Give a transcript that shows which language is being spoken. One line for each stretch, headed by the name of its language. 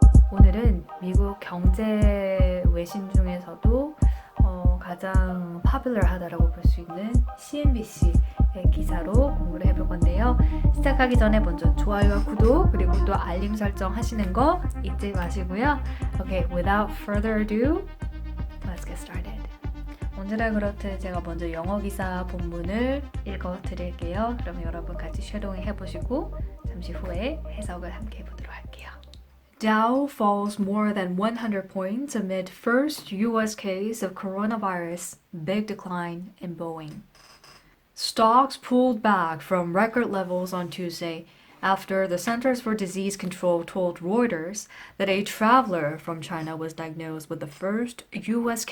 Korean: 오늘은 미국 경제 외신 중에서도 가장 popular하다라고 볼 수 있는 CNBC의 기사로 공부를 해볼 건데요. 시작하기 전에 먼저 좋아요와 구독 그리고 또 알림 설정 하시는 거 잊지 마시고요.
English: Okay, without further ado, let's get started.
Korean: 언제나 그렇듯 제가 먼저 영어 기사 본문을 읽어 드릴게요. 그럼 여러분 같이 쉐도잉 해보시고 잠시 후에 해석을 함께 해보도록 할게요.
English: Dow falls more than 100 points amid first U.S. case of coronavirus, big decline in Boeing. Stocks pulled back from record levels on Tuesday after the Centers for Disease Control told Reuters that a traveler from China was diagnosed with the first U.S.